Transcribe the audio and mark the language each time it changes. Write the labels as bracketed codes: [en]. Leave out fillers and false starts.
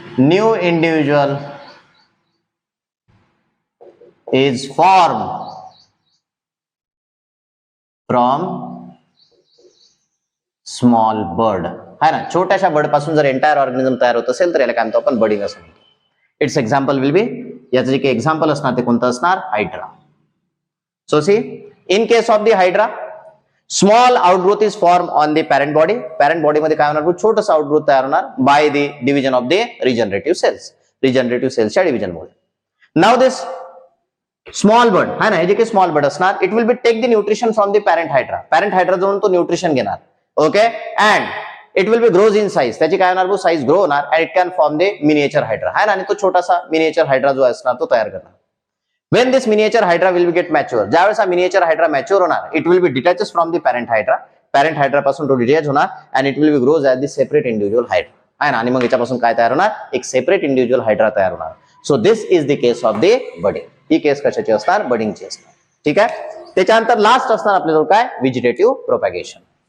[en] new individual is formed from small bird [hi] है ना. [mr] छोट्याशा बर्ड पासून जर एंटायर ऑर्गॅनिझम तयार होत असेल तर याला काय म्हणतो आपण बडिंग असं म्हणतो. [en] it's example will be, [mr] याचं जे काही एक्झाम्पल असणार ते कोणतं असणार, hydra. [en] So see, in case of the hydra, small outgrowth is formed on the parent body. Parent body [mr] मध्ये काय होणार, छोटंसं आउटग्रोथ तयार होणार [en] by the division of the regenerative cells. [mr] Regenerative cells च्या डिव्हिजन मुळे. [en] Now this small bird [hi] है ना, [mr] हे जे काही [en] small bird असणार, it will be take the nutrition from the parent hydra. [mr] Parent hydra जवळून तो न्यूट्रिशन घेणार. [en] Okay, and it will be grows in size. [mr] त्याची काय होणार, साईज ग्रो होणार [en] and it can form the miniature hydra [hi] है ना, [mr] आणि तो छोटासा मिनिएचर हायड्रा जो असणार तो तयार करणार. [en] When this miniature hydra will be get mature, [mr] ज्यावेळेस हा miniature hydra mature होणार, [en] it will be detaches from the parent hydra. [mr] Parent hydra पासून तो डिटॅच होणार [en] and it will be grows as the separate individual hydra [mr] आहे ना, आणि मग याच्यापासून काय तयार होणार, एक सेपरेट इंडिव्हिज्युअल हायड्रा तयार होणार. [en] So this is the case of the budding. [mr] ही केस कशाची असणार, बडिंगची असणार. ठीक आहे, त्याच्यानंतर लास्ट असणार आपल्याजवळ काय, व्हेजिटेटिव्ह प्रोपॅगेशन.